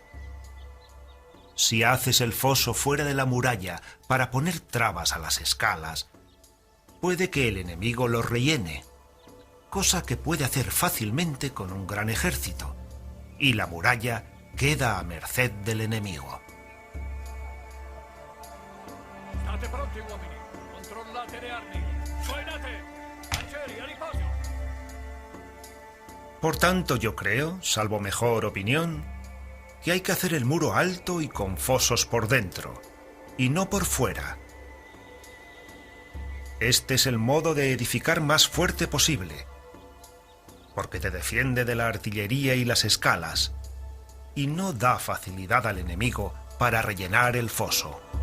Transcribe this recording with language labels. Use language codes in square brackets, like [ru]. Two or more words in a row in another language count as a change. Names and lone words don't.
[es] Si haces el foso fuera de la muralla para poner trabas a las escalas, puede que el enemigo los rellene, cosa que puede hacer fácilmente con un gran ejército, y la muralla queda a merced del enemigo. [it] State pronti, uomini. Controllate le armi. Suonate. Arcieri, a riposo. [es] Por tanto, yo creo, salvo mejor opinión, que hay que hacer el muro alto y con fosos por dentro, y no por fuera. Este es el modo de edificar más fuerte posible, porque te defiende de la artillería y las escalas, y no da facilidad al enemigo para rellenar el foso.